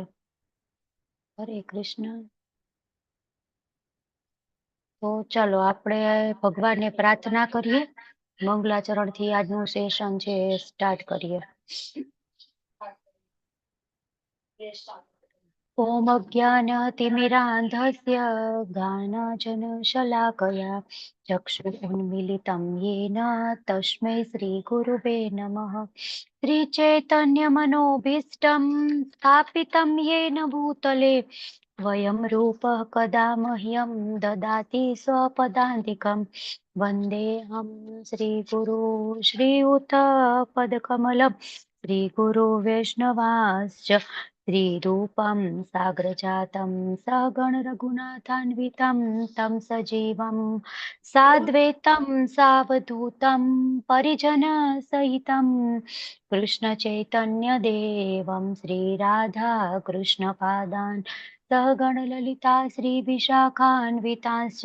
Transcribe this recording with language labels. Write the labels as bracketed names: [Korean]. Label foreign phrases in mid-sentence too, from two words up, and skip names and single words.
[Gujarati] હરે કૃષ્ણ. તો ચાલો આપણે ભગવાનને પ્રાર્થના કરીએ. મંગલાચરણ થી આજનું સેશન છે સ્ટાર્ટ કરીએ. [Sanskrit] ઓમ અજ્ઞાનતિમિરાંધસ્ય જ્ઞાનાંજનશલાકયા ચક્ષુરુન્મીલિतं येन तस्मै श्रीगुरुवे नमः. श्रीचैतन्यमनोभीष्टं स्थापितं येन भूतले वयं रूपः कदा मह्यं ददाति स्वपदान्तिकं. वन्देऽहं श्रीगुरु श्रीयुतपदकमलं श्रीगुरु वैष्णवांश्च श्रीरूपं साग्रजातं सहगण रघुनाथान्वितं तं सजीवं साद्वैतं सावधूतं परिजनसहितं कृष्णचैतन्यदेवं श्रीराधा कृष्णपादान् सहगण ललिता श्रीविशाखान्वितांश्च.